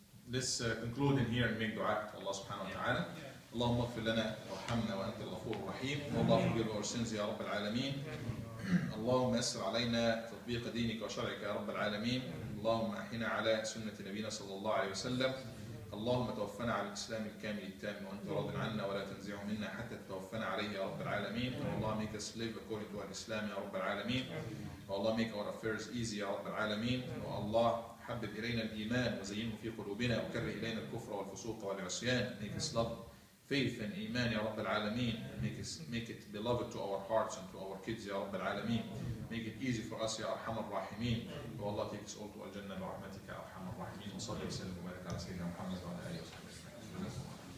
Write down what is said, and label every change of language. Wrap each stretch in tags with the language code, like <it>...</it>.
<en>Let's conclude in here and make dua to Allah subhanahu wa ta'ala.</en> <ar>اللهم اغفر لنا وارحمنا وانت الغفور الرحيم والله</ar> <en>forgive our sins</en> <ar>يا رب العالمين. اللهم يسر علينا تطبيق دينك وشرعك يا رب العالمين. اللهم احينا على سنة نبينا صلى الله عليه وسلم. اللهم توفنا على الإسلام الكامل التام وأنت راض عنا ولا تنزعه منا حتى تتوفنا عليه يا رب العالمين.</ar> <en>Allah make us live according to Islam</en> <ar>يا رب العالمين.</ar> <en>Allah make our affairs easy يا رب العالمين.</en> <ar>Allah حبب إلينا الإيمان وزينه في قلوبنا وكره إلينا الكفر والفسوق والعصيان.</ar> <en>Make us love faith and إيمان</en> <ar>يا رب العالمين.</ar> <en>Make it beloved to our hearts and to our kids يا رب العالمين. Make it easy for us</en> <ar>يا أرحم الراحمين.</ar> <en>O Allah, take us all to</en> <ar>الجنة برحمتك يا أرحم الراحمين. وصلي وسلم وبارك على سيدنا محمد وعلى آله وصحبه أجمعين.</ar>